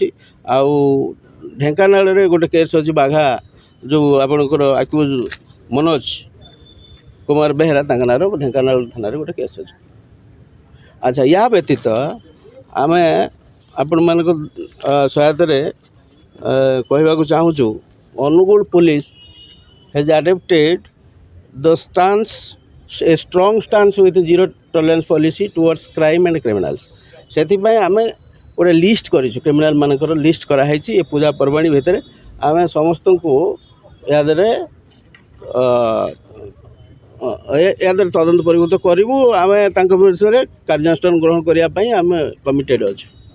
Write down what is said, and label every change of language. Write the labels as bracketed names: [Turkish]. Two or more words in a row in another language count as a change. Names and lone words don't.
[Odia] ଆଉ ଢେଙ୍କାନାଳରେ ଗୋଟେ କେସ୍ ଅଛି, ବାଘା ଯେଉଁ ଆପଣଙ୍କର ଆକ୍ୟୁଜ୍ ମନୋଜ କୁମାର ବେହେରା ତାଙ୍କ ନାଁର ଢେଙ୍କାନାଳ ଥାନାରେ ଗୋଟେ କେସ୍ ଅଛି। ଆଚ୍ଛା, ୟା ବ୍ୟତୀତ ଆମେ ଆପଣମାନଙ୍କ ସହାୟତାରେ କହିବାକୁ ଚାହୁଁଛୁ, ଅନୁଗୁଳ ପୋଲିସ [English] has adopted the stance, a strong stance with zero tolerance policy towards crime and criminals। [Odia] ସେଥିପାଇଁ ଆମେ ଗୋଟେ ଲିଷ୍ଟ କରିଛୁ, କ୍ରିମିନାଲ ମାନଙ୍କର ଲିଷ୍ଟ କରାହେଇଛି। ଏ ପୂଜା ପର୍ବାଣୀ ଭିତରେ ଆମେ ସମସ୍ତଙ୍କୁ ଏହାଦେହରେ ତଦନ୍ତ ପରିଭୂତ କରିବୁ। ଆମେ ତାଙ୍କ ବିରୁଦ୍ଧରେ କାର୍ଯ୍ୟାନୁଷ୍ଠାନ ଗ୍ରହଣ କରିବା ପାଇଁ ଆମେ କମିଟେଡ଼ ଅଛୁ।